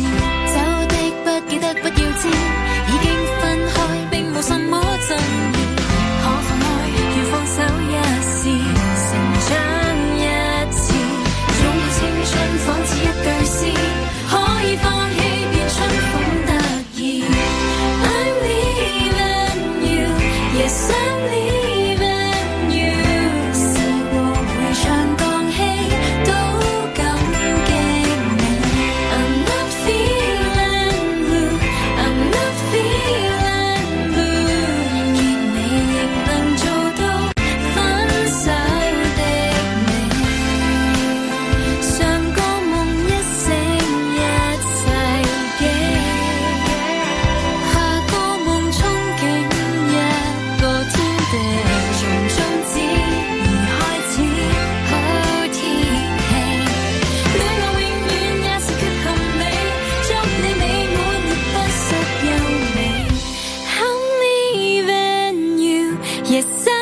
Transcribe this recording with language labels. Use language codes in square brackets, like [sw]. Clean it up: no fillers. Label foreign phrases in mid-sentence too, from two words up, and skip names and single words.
[yue] 走的不記得不要知，已經分開並無什麼爭議。可放開要放手一試，成長一次，擁抱青春仿似一句詩，可以放棄便春風得意。 [en] I'm leaving you, yes I'm leaving you。 [yue] 試過回腸蕩氣都感激你。 [en] I'm not feeling blue, I'm not feeling blue。 [yue] 結尾仍能做到分手的美。上個夢一醒一世紀，下個夢憧憬一個天地。從終止而開始，好天氣。戀愛永遠也是缺陷美，祝你美滿亦不失優美。 [en] I'm leaving you, yes